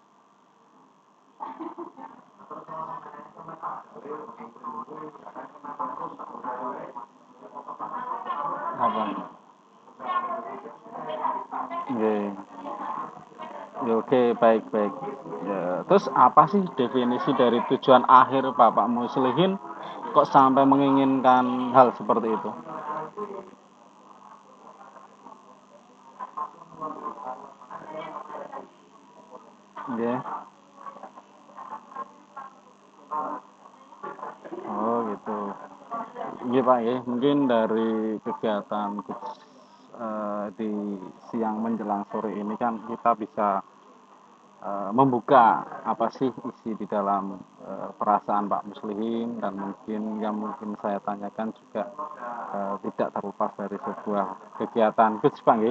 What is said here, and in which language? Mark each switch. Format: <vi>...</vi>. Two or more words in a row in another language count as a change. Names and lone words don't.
<id>Apa? Nggih. Ya, oke, baik, baik. Ya, terus apa sih definisi dari tujuan akhir Bapak Muslihin kok sampai menginginkan hal seperti itu? Nggih. Oh, gitu. Nggih, Pak, nggih. Mungkin dari kegiatan di siang menjelang sore ini kan kita bisa membuka apa sih isi di dalam perasaan Pak Muslimin, dan mungkin yang mungkin saya tanyakan juga tidak terlepas dari sebuah kegiatan Gus, Pak, nggih.</id>